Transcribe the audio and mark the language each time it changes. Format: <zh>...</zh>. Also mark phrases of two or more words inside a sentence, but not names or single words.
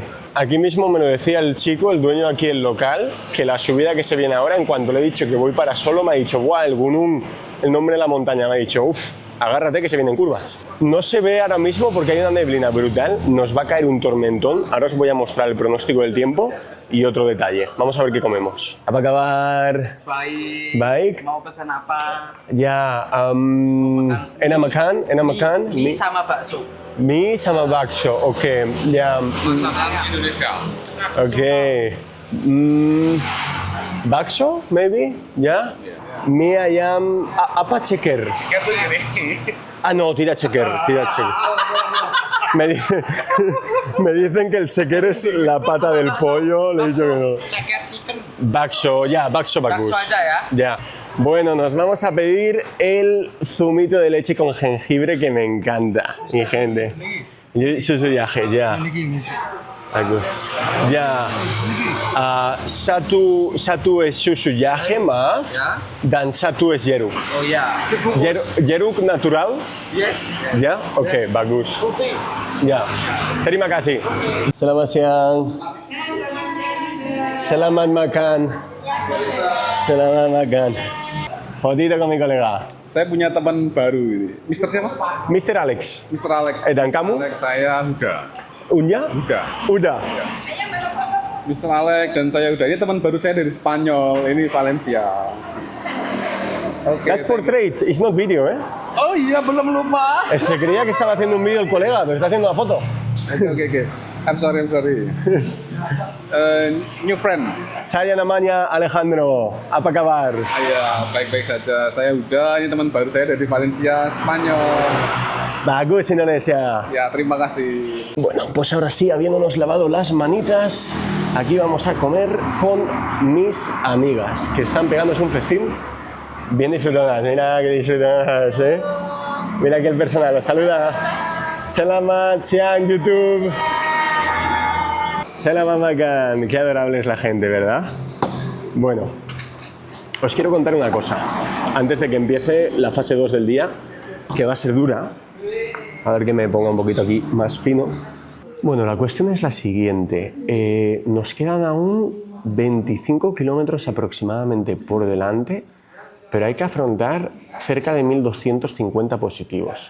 <es>Aquí mismo me lo decía el chico, el dueño aquí del local, que la subida que se viene ahora, en cuanto le he dicho que voy para solo, me ha dicho, guau, el Gunung, el nombre de la montaña, me ha dicho, uff, agárrate que se vienen curvas. No se ve ahora mismo porque hay una neblina brutal, nos va a caer un tormentón. Ahora os voy a mostrar el pronóstico del tiempo y otro detalle. Vamos a ver qué comemos.</es> <id>Apa kabar? Baik. Baik. Mau pesan apa? Ya, enak makan? Mie sama bakso. Mie sama bakso, oke. Ya. Masakan Indonesia. Oke. Bakso, maybe? Ya? Mie ayam, apa ceker? Kan tuh gini.</id> <es>Ah, no, tira checker, tira checker. Me dicen que el checker es la pata del pollo, le he dicho que no.</es> <id>Ceker chicken. Bakso, ya, bakso bagus. Bakso aja ya. Ya.</id> <es>Bueno, nos vamos a pedir el zumito de leche con jengibre que me encanta, mi gente.</es> <id>Susu yahe, ya. Bagus. Ya. Satu es susu yahe, maaf. Ya. Dan satu es jeruk. Oh ya. Jeruk natural? Ya? Oke, bagus. Ya. Terima kasih. Selamat siang. Selamat makan. Selamat makan.</id> <es>Fotito con mi colega.</es> <id>Saya punya teman baru ini. Mister siapa? Mr. Alex. Mister Alex. Dan kamu? Alex, saya Huda. Unya? Udah. Mister Alex dan saya Huda. Ini teman baru saya dari Spanyol. Ini Valencia. Oke.</id> <en>That's portrait, it's not video, ¿eh?</en> <id>Oh iya, belum lupa.</id> <es>Se creía que estaba haciendo un vídeo el colega, pero está haciendo la foto.</es> <en>Oke. I'm sorry. New friend.</en> <id>Saya namanya Alejandro. Apa kabar? Ya, baik-baik saja. Saya Huda. Ini teman baru saya dari Valencia, Spanyol. Bagus, Indonesia. Ya, terima kasih.</id> <es>Bueno, pues ahora sí, habiéndonos lavado las manitas, aquí vamos a comer con mis amigas, que están pegándose un festín bien disfrutonas. Mira que disfrutonas, ¿eh? Mira que el personal los saluda.</es> <id>Selamat siang, YouTube. Selamat makan.</id> <es>Qué adorable es la gente, ¿verdad? Bueno, os quiero contar una cosa. Antes de que empiece la fase 2 del día, que va a ser dura. A ver que me ponga un poquito aquí más fino. Bueno, la cuestión es la siguiente. Nos quedan aún 25 kilómetros aproximadamente por delante, pero hay que afrontar cerca de 1250 positivos.</es>